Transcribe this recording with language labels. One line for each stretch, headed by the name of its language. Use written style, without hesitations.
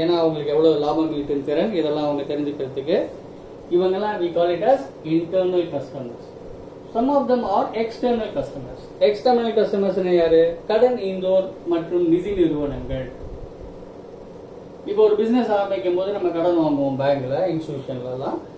Tamil: ஏன்னா அவங்களுக்கு எவ்வளவு லாபம் ஈட்டும் திறன் இதெல்லாம் அவங்க தெரிஞ்சுக்கிறதுக்கு.
English: இவங்கெல்லாம் we call it as internal customers. Some of them are external customers. External customers யாரு?
Tamil: கடன் ஈந்தோர் மற்றும் நிதி நிறுவனங்கள். இப்போ ஒரு பிசினஸ் ஆரம்பிக்கும் போது நம்ம கடன் வாங்குவோம் பேங்க்ல, இன்ஸ்டிடியூஷன்ல எல்லாம்.